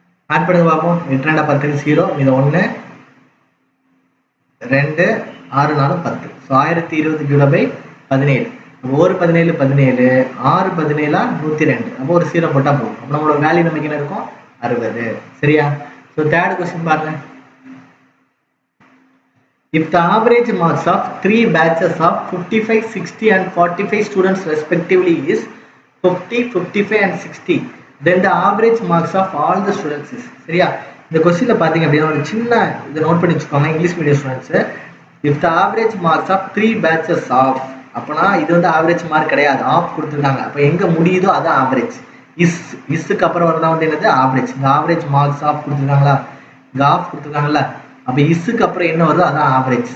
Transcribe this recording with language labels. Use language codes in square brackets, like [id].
[ta] Add பண்ணுங்க பார்ப்போம். 8 2 10 0, இது 1, 2 6 4 10. So 1020 divide by 17. ஒரு 17 17 6 17 102. அப்போ ஒரு 0 போட்டா போதும். அப்போ நம்மளோட வேல்யூ நமக்கு என்ன இருக்கும் 60. சரியா? ஸோ தேர்ட் கொஸ்டின் பாருங்க. [en] If the average marks of 3 batches of 55, 60 and 45 students respectively is 50, 55 and 60, then the average marks of all the students is. [ta] சரியா? இந்த கொஸ்டின்ல பாத்தீங்க அப்படின்னா ஒரு சின்ன இதை நோட் பண்ணி வச்சுக்கோங்க English medium students. [en] if the average marks of 3 batches of, [ta] அப்பனா இது வந்து ஆவரேஜ் மார்க் கிடையாது, ஆஃப் கொடுத்துருக்காங்க. அப்போ எங்க முடியுதோ அதான் ஆவரேஜ். இஸ்க்கு அப்புறம் வரதான் வந்து என்னது ஆவரேஜ். இந்த ஆவரேஜ் மார்க்ஸ் ஆஃப் கொடுத்துருக்காங்களா, இங்க ஆஃப் கொடுத்துருக்காங்கல்ல, அப்போ இஸ்க்கு அப்புறம் என்ன வருதோ அதான் ஆவரேஜ்.